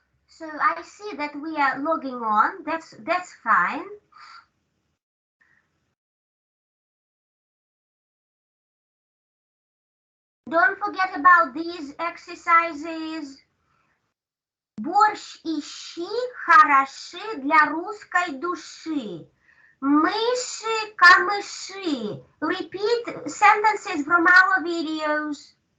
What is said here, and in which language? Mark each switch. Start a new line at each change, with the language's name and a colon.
English: So I see that we are logging on. That's fine. Don't forget about these exercises.
Russian: Борщ и щи хороши для русской души. Мыши, камыши.
English: Repeat sentences from our videos.